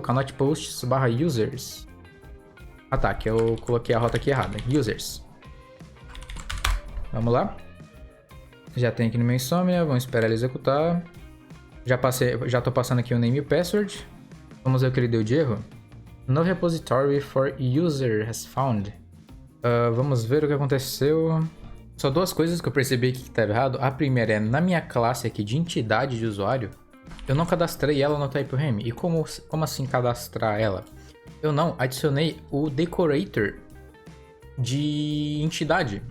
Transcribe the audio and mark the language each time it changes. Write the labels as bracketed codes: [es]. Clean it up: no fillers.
[en] Cannot posts /users. [pt] Ah tá, que eu coloquei a rota aqui errada. Users. Vamos lá. Já tem aqui no meu Insomnia, vamos esperar ele executar. Já tô passando aqui o name e o password. Vamos ver o que ele deu de erro. [en] No repository for user has found. [pt] Vamos ver o que aconteceu. Só duas coisas que eu percebi que estava errado. A primeira é, na minha classe aqui de entidade de usuário, eu não cadastrei ela no TypeRam. E como assim cadastrar ela? Eu não adicionei o decorator de entidade.